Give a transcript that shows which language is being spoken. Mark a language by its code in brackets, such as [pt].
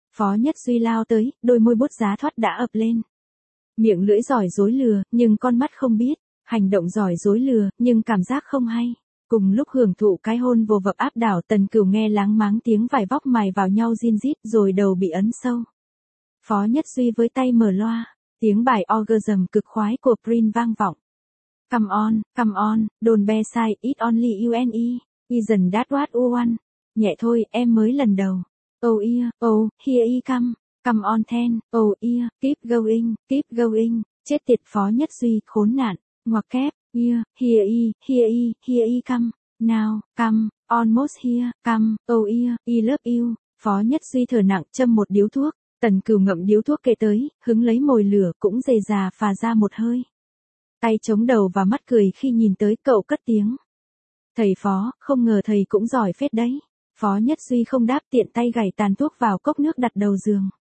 [vi] Phó Nhất Duy lao tới, đôi môi bút giá thoát đã ập lên. Miệng lưỡi giỏi dối lừa, nhưng con mắt không biết, hành động giỏi dối lừa, nhưng cảm giác không hay. Cùng lúc hưởng thụ cái hôn vô vập áp đảo, Tần Cửu nghe láng máng tiếng vải vóc mài vào nhau zin zít, rồi đầu bị ấn sâu. Phó Nhất Duy với tay mở loa, tiếng bài orgasm cực khoái của Prince vang vọng. [en] Come on, don't be shy, it only you and me, isn't that what you want? [vi] Nhẹ thôi, em mới lần đầu. [en] Oh yeah, oh, here he come. Come on then, oh yeah, keep going, [vi] chết tiệt Phó Nhất Duy, khốn nạn, ngoặc kép, [en] yeah, here he come, now, come, almost here, come, oh yeah, he love you. [vi] Phó Nhất Duy thở nặng châm một điếu thuốc, Tần Cửu ngậm điếu thuốc kề tới, hứng lấy mồi lửa cũng dày già phà ra một hơi. Tay chống đầu và mắt cười khi nhìn tới cậu cất tiếng. Thầy Phó, không ngờ thầy cũng giỏi phết đấy. Phó Nhất Duy không đáp tiện tay gảy tàn thuốc vào cốc nước đặt đầu giường.